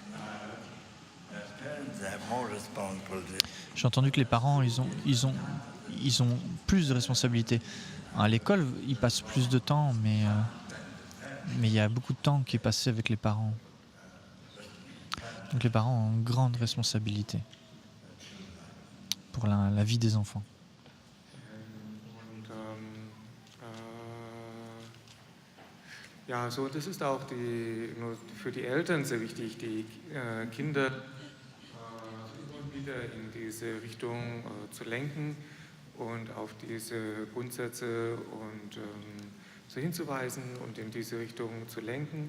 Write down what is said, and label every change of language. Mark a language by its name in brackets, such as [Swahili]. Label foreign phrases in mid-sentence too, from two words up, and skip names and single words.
[French] J'ai entendu que les parents, ils ont plus de responsabilités. À l'école, ils passent plus de temps, mais il y a beaucoup de temps qui est passé avec les parents. Donc les parents ont une grande responsabilité pour la vie des enfants. [German] Ja, so das ist auch für die Eltern sehr wichtig, die Kinder immer wieder in diese Richtung zu lenken und auf diese Grundsätze und so hinzuweisen und in diese Richtung zu lenken.